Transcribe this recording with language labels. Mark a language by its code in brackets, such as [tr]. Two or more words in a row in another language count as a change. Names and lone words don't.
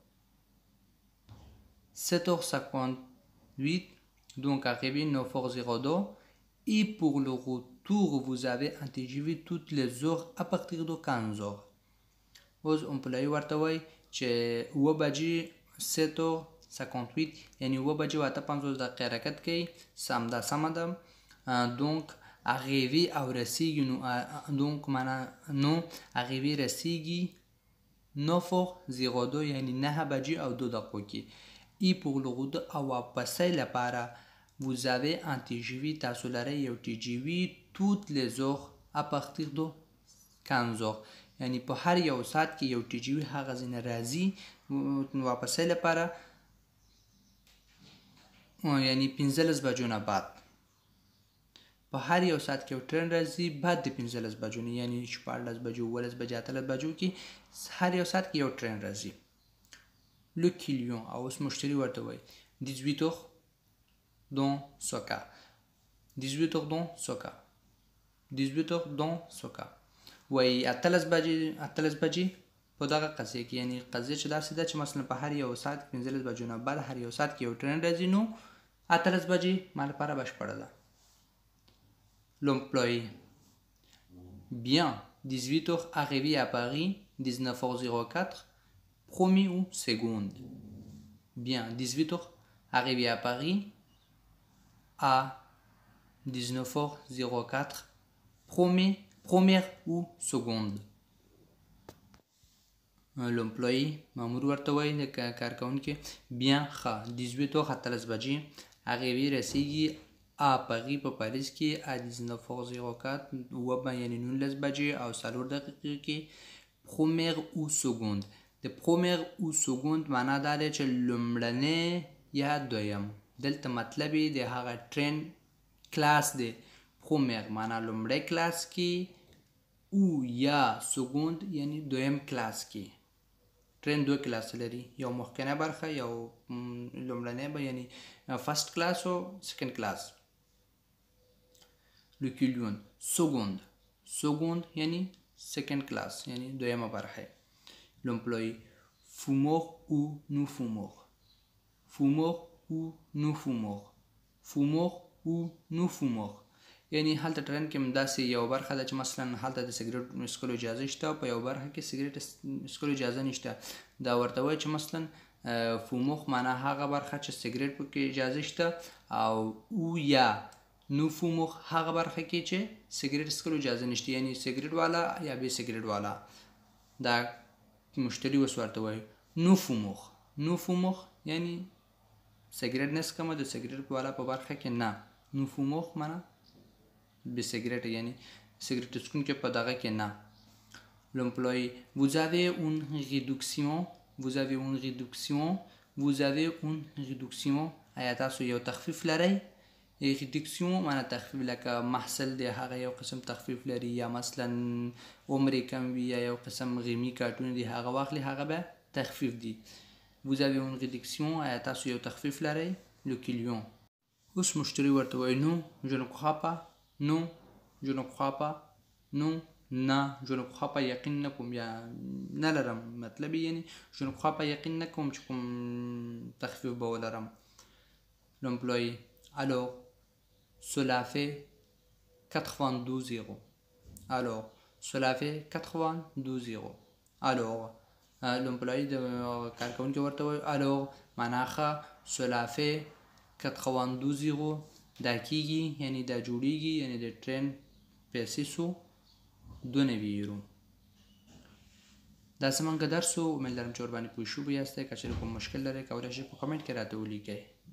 [fr] 7h58 donc arrivé 9h02 et pour le retour vous avez un TGV toutes les heures à partir de 15h. [ps] اوس امپلای ورته وای چې 9 بجې 7h58 یعنی 9 بجې او 50 دقیقې حرکت کوي، سمه ده. [fr] donc arrivé [ps] او رسیږي نو donc معنا نو arrivé رسیږي 9h02 یعنی 9 بجې او 2 دقیقو کې. [fr] et pour le retour [ps] او واپسۍ لپاره [fr] vous avez un TGV [ps] تاسو لرئ یو TGV [fr] toutes les heures à partir de 15h [ps] یعنی په هر یو ساعت کې یو TGV هغه ځینه راځي واپسۍ لپاره یعنی 15 بجو نه بعد. په هر یو ساعت کې یو ټرین راځي بعد د 15 بجو نه یعنی 14 بجو 15 بجې 18 بجو کې هر یو ساعت کې یو ټرین راځي. [fr] le client [ps] او اوس مشتری ورته وایي [fr] 18h dans ce cas 18h dans ce cas 18h dans ce cas [ps] وایي 18 بجې په دغه قضیه کې یعنی قضیه چې داسې ده چې مثلا په هر یو ساعت 15 بجو نه بعد هر یو ساعت کې یو ټرین راځي نو 18 بجې ما لپاره بشپړه ده. [fr] l'employé bien 18h arrivé à Paris 19h04 premier ou seconde. bien 18h arrivé à Paris à 19h04 première ou seconde. [ps] l'employé مامور ورته وایي د کارکوونکي bien ښه 18h 18 بجې arrivé رسیږي [fr] à Paris [ps] په پاریس کې à 19h04 یعنی 19 بجې او 4 دقیقې کې [fr] première ou seconde. [ps] د [fr] première ou seconde [ps] معنا دا دی چې لومړنی یا دویم. دلته مطلب یې د هغه ټرین کلاس دی. première معنا لومړی کلاس کې او یا seconde یعنی دویم کلاس کې. ټرین دوه کلاس لري، یو مخکنی برخه یو لومړنی به یعنی [en] first class [ps] او [en] second class. [fr] le client [ps] seconde یعنی [en] second class [ps] یعنی دویمه برخه. l'employé [fr] fumeur ou non fumeur fumeur ou non fumeur fumeur ou non fumeur [ps] یعنی هلته ټرین کې داسې یو برخه ده چې مثلا هلته د سګریټ څکلو اجازه شته، په یو برخه کې سګریټ څکلو اجازه نشته. دا ورته وایي چې مثلا فوموخ معنا هغه برخه چې سګریټ پکې اجازه شته او یا نو فوموخ هغه برخه کې چې سګریټ څکلو اجازه نشته یعنی سګریټ والا یا بې سګریټ والا. دا مشتری اوس ورته وایي [fr] non fumeur [ps] یعنی سګریټ نه څکم د سګریټ والا په برخه کې نه. [fr] non fumeur [ps] معنا بې سګریټ یعنی سګریټ څکونکي په دغه کې نه. l'employé [fr] vous avez une réduction [ps] آیا تاسو یو تخفیف لرئ ریډکسیون معنا تخفیف لکه محصل دی هغه یو قسم تخفیف لري یا مثلا عمر کم وي یا یو قسم غیمی کارتونه دي هغه واخلي هغه به تخفیف دي. [fr] vous avez une réduction [ps] آیا تاسو یو تخفیف لرئ. [fr] le client [ps] اوس مشتری ورته وایي نو [fr] je ne crois pas [ps] نو [fr] je ne crois pas [ps] نو نه [fr] je ne crois pas [ps] یقین نکوم یا نه لرم مطلب یعنی [fr] je ne crois pas [ps] یقین نکوم چې کوم تخفیف به ولرم. [fr] l'employé alors cela fait 92 euros. Alors cela fait 92 euros. alors l'employé de [ps] کارکونکي ورته وایي alors معنا ښه [fr] cela fait 92 euros [ps] دا کیږي یعنی دا جوړیږي یعنی د ټرین پیسې سو 92 یورو. دا زمونږ درس و. امید لرم چې ورباندې پوه شوي یاستئ. که چېرې کوم مشکل لرئ کولی شئ په کمنټ کې راته ولیکئ.